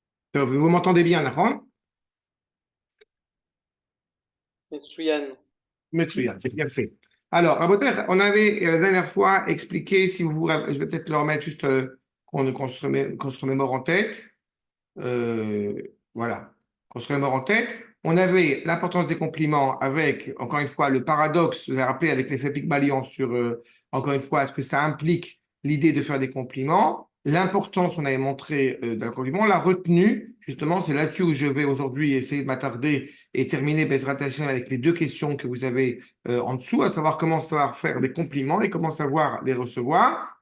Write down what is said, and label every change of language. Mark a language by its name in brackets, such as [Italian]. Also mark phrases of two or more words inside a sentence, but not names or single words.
[French] Vous m'entendez bien, [Hebrew] Nahon? מצוין. Metsuya, [French] j'ai bien fait. Alors, Raboter, on avait la dernière fois expliqué, si vous vous je vais peut-être le remettre juste qu'on se remémore en tête. Euh, voilà, qu'on se remémore en tête. On avait l'importance des compliments avec, encore une fois, le paradoxe, vous avez rappelé avec l'effet Pygmalion sur, encore une fois, est-ce que ça implique l'idée de faire des compliments, l'importance, on avait montré d'un compliment, la retenue, justement, c'est là-dessus où je vais aujourd'hui essayer de m'attarder et terminer [Hebrew] בעזרת השם [French] avec les deux questions que vous avez en dessous, à savoir comment savoir faire des compliments et comment savoir les recevoir.